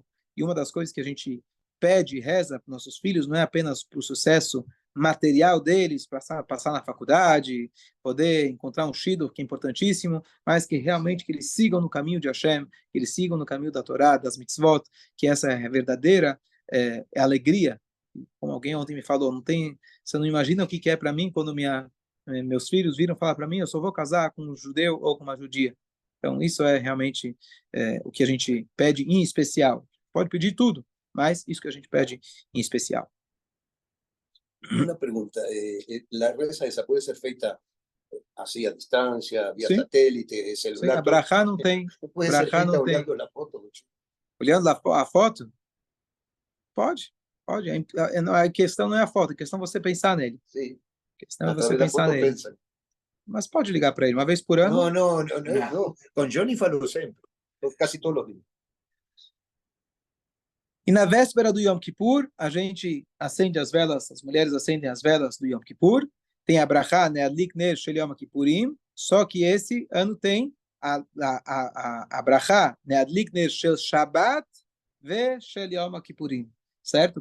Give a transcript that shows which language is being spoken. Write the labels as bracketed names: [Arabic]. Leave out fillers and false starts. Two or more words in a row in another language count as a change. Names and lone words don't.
[Portuguese] E uma das coisas que a gente pede e reza para nossos filhos não é apenas para o sucesso material deles, passar na faculdade, poder encontrar um shidduch, que é importantíssimo, mas que realmente que eles sigam no caminho de Hashem, que eles sigam no caminho da Torá, das mitzvot, que essa é a verdadeira alegria. Como alguém ontem me falou, você não imagina o que é para mim quando meus filhos viram falar para mim, eu só vou casar com um judeu ou com uma judia. Então, isso é realmente o que a gente pede em especial. Pode pedir tudo, mas isso que a gente pede em especial. [Spanish] Una pregunta, la reza esa puede ser feita así a distancia, vía Sí. satélite, [Portuguese] Sim, [Spanish] celular. [Portuguese] a brachá não tem. [Spanish] Puede ser [Portuguese] Brachá feita não tem. [Spanish] olhando la foto. [Portuguese] Olhando a foto? Pode. A questão não é a foto, a questão é você pensar nele. [Spanish] Sí. [Portuguese] A questão é A você través da pensar foto nele. pensa. Mas pode ligar para ele uma vez por ano. [Spanish] No. Con Johnny [Portuguese] falo sempre. [Spanish] Casi todos los días. [Portuguese] E na véspera do Yom Kippur, a gente acende as velas, as mulheres acendem as velas do Yom Kippur. Tem a brachá, [Hebrew] להדליק נר של יום הכיפורים, [Portuguese] só que esse ano tem a brachá, [Hebrew] להדליק נר של שבת ושל יום הכיפורים, [Portuguese] certo?